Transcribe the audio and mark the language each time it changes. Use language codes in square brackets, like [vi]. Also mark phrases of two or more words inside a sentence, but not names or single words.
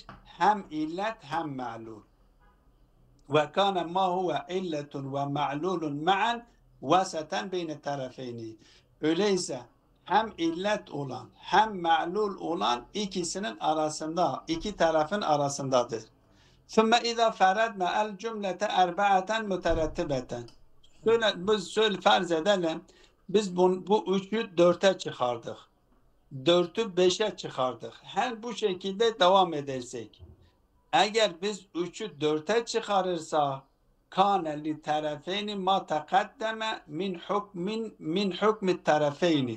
[tr] Hem illet hem ma'lul. [ar] وكان ما هو علة ومعلول معا وسطا بين طرفين. [tr] Öyleyse hem illet olan hem ma'lul olan ikisinin arasında, iki tarafın arasındadır. [ar] ثُمَّ اِذَا فَرَدْنَا الْجُمْلَةَ اَرْبَعَةً مُتَرَتِّبَةً. [tr] Şöyle farz edelim, biz bu üçü dörte çıkardık. Dörtü beşe çıkardık. Her bu şekilde devam edersek, eğer biz üçü dörte çıkarırsak [ar] كان للطرفين ما تقدم من حكم الطرفين.